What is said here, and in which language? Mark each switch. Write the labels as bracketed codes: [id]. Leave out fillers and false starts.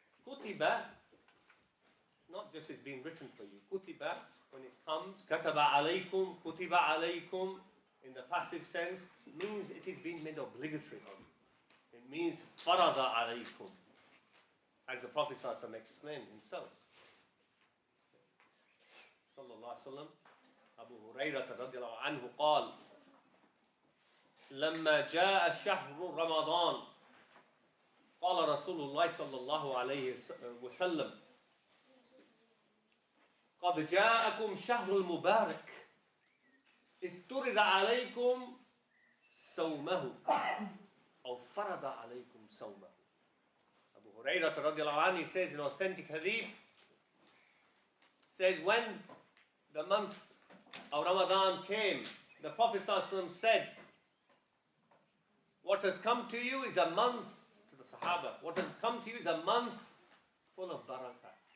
[en] Kutiba, not just it's been written for you. Kutiba, when it comes, [ar] kataba alaykum, kutiba alaykum, [en] in the passive sense means it is being made obligatory on you. It means [ar] farada alaykum, [en] as the Prophet ﷺ explained himself. [ar] Sallallahu Alaihi Wasallam, Abu Hurairah radiallahu anhu قال لما جاء شهر رمضان قال رسول الله صلى الله عليه وسلم قد جاءكم شهر المبارك افترض عليكم صومه أو فرض عليكم صومه. [en] Abu Hurairah radiallahu anhu says in authentic hadith, says when the month of Ramadan came, the Prophet ﷺ said, what has come to you is a month, to the Sahaba, what has come to you is a month full of barakah.